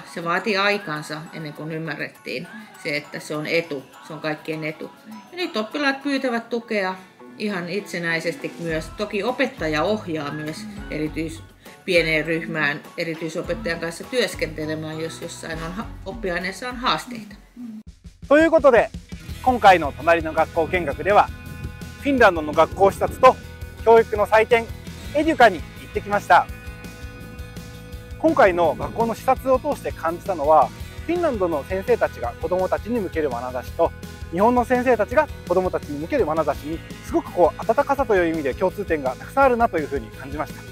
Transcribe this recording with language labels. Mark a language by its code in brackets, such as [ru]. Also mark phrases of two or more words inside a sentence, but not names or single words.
[fi] Se vaatii aikansa ennen kuin ymmärrettiin se, että se on etu, se on kaikkien etu. Ja nyt oppilaat pyytävät tukea ihan itsenäisesti myös. Toki opettaja ohjaa myös pieneen ryhmään erityisopettajan kanssa työskentelemään, jos jossain oppiaineessa on haasteita. [ja] ということで、今回の隣の学校見学では、フィンランドの学校視察と教育の祭典エデュカに行ってきました。今回の学校の視察を通して感じたのは、フィンランドの先生たちが子どもたちに向ける眼差しと、日本の先生たちが子どもたちに向ける眼差しにすごく温かさという意味で共通点がたくさんあるなというふうに感じました。